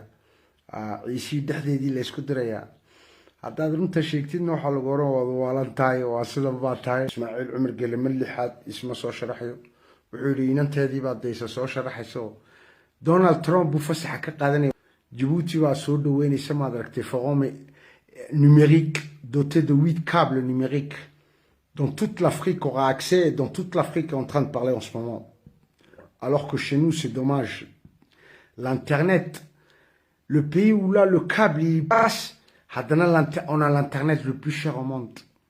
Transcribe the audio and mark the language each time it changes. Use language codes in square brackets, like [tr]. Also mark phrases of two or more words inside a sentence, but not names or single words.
[so] ciisi dhexdeedii la isku diraya haddaad runta sheegtidna waxa lagu oran waalan tahay waa sida baa tahay Ismaaciil Cumar Gelmad lixaad isma soo sharaxayo wuxuu yiri inanteedii baa deysa soo sharaxayso Donald Trump buu fasaxa ka qaadanay Djibouti waa soo dhaweynaysa ma aragtay [fr] forum numérique doté de 8 câbles numériques dont toute l'Afrique aura accès, dont toute l'Afrique est en train de parler en ce moment. Alors que chez nous, c'est dommage. L'Internet, le pays où là, le câble, il passe, on a l'Internet le plus cher au monde.